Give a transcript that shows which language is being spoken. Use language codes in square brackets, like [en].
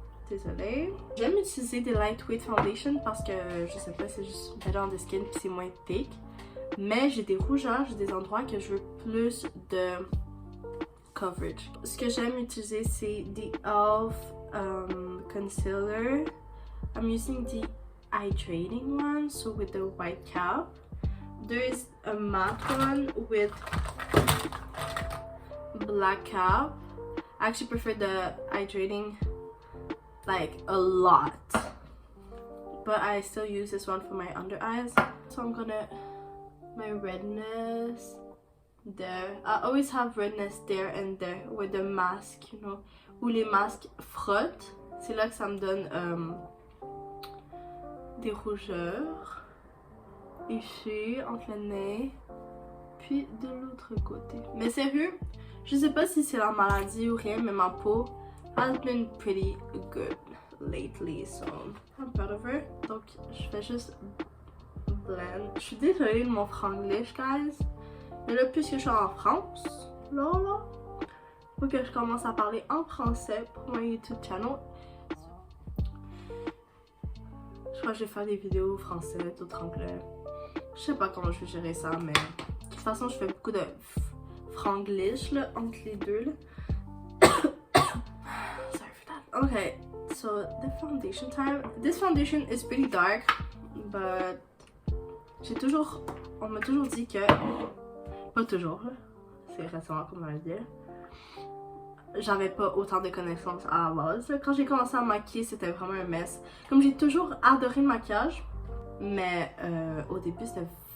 [fr] Désolée. J'aime utiliser des lightweight foundation parce que, je sais pas, c'est juste [en] better on the skin [fr] puis c'est moins thick. Mais j'ai des rougeurs, j'ai des endroits que je veux plus de coverage. Ce que j'aime utiliser, c'est the e.l.f. [en] Concealer. I'm using the hydrating one, so with the white cap. There is a matte one with black cap. I actually prefer the hydrating like a lot. But I still use this one for my under eyes. So I'm gonna... my redness there. I always have redness there and there with the mask, you know. [fr] Où les masques frottent, c'est là que ça me donne des rougeurs. Ici, entre le nez, puis de l'autre côté. Mais sérieux, je sais pas si c'est la maladie ou rien, mais ma peau [en] has been pretty good lately, so I'm proud of her. [fr] Donc, je fais juste blend. Je suis désolée de mon franglish, guys. Mais là, puisque je suis en France, là, faut que je commence à parler en français pour mon YouTube channel. Je crois que je vais faire des vidéos français, d'autres anglais. Je sais pas comment je vais gérer ça, mais de toute façon, je fais beaucoup de franglish là, entre les deux. Là. [en] Sorry for that. Okay, so the foundation time. This foundation is pretty dark, [fr] but on m'a toujours dit que, pas toujours, c'est récemment qu'on m'a dit, j'avais pas autant de connaissances à la base. Quand j'ai commencé à me maquiller, c'était vraiment un mess. Comme j'ai toujours adoré le maquillage, mais au début c'était